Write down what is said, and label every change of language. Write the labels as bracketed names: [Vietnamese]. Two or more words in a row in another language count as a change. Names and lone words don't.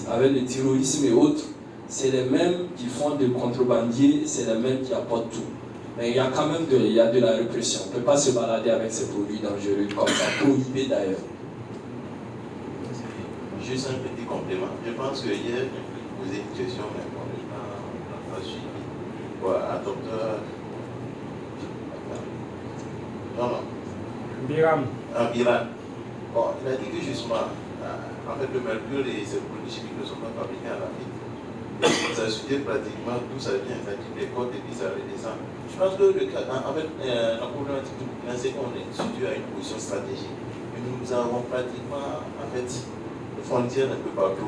[French] Avec le terrorisme et autres, c'est les mêmes qui font des contrebandiers, c'est les mêmes qui apportent tout. Mais il y a quand même de la répression. On ne peut pas se balader avec ces produits dangereux comme ça, prohibés d'ailleurs. Juste un petit complément. Je pense que hier, je vais poser une question, mais on n'a pas suivi. Voilà, docteur. Non. Biram. Biram. Bon, il a dit que justement, en fait, le mercure et ces produits chimiques ne sont pas fabriqués en Afrique. Ça a étudié pratiquement d'où ça vient, ça dit les côtes et puis ça redescend. Je pense que la problématique du Burkina, c'est qu'on est situé à une position stratégique. Et nous avons pratiquement, en fait, des frontières un peu partout.